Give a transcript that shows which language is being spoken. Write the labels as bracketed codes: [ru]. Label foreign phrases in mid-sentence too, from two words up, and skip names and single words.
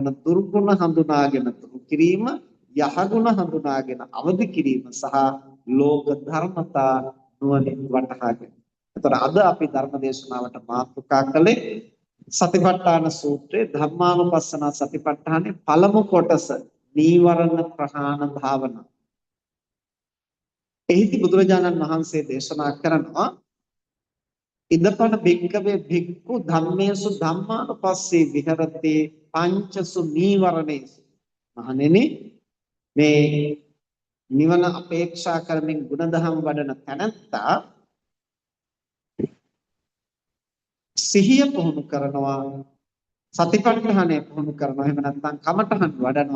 [si] දුර්ගුණ හඳුනාගෙන දුරු කිරීම, යහගුණ හඳුනාගෙන අවදි කිරීම සහ ලෝක ධර්මතා නුවණින් වටහාගෙන. එතකොට අද අපි ධර්ම දේශනාවට මාතෘකා කළේ සතිපට්ඨාන සූත්‍රයේ ධම්මානුපස්සන සතිපට්ඨානයේ පළමු කොටස නීවරණ ප්‍රහාණ භාවනාව. එහිදී බුදුරජාණන් වහන්සේ දේශනා කරනවා [pi] ඉදපන භික්කවේ භික්ඛු ධම්මේසු ධම්මානුපස්සේ විහෙරති පංචසු නීවරණේසු. [si] මහණෙනි මේ නිවන අපේක්ෂා කරමින් ගුණධම් වඩන තැනැත්තා සිහිය පුහුණු කරනවා, සතිපට්ඨානය පුහුණු කරනවා, එහෙම නැත්නම් කමඨහන් වඩනවා.